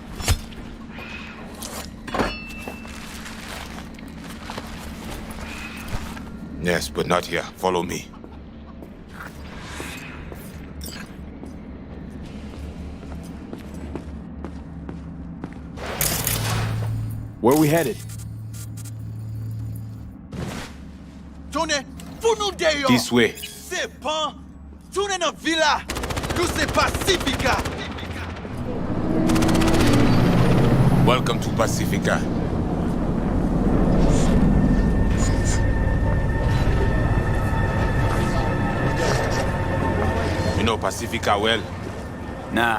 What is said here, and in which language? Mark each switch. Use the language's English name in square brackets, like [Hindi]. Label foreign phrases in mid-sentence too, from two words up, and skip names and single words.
[English] Yes, but not here. Follow me. Where are we headed? [Haitian Creole] Tourne, pou nou deyo! [English] This way. [Haitian Creole] Se pan, tourne nan villa! Nou se Pacifica! [English] Welcome to Pacifica. You know Pacifica well? Nah.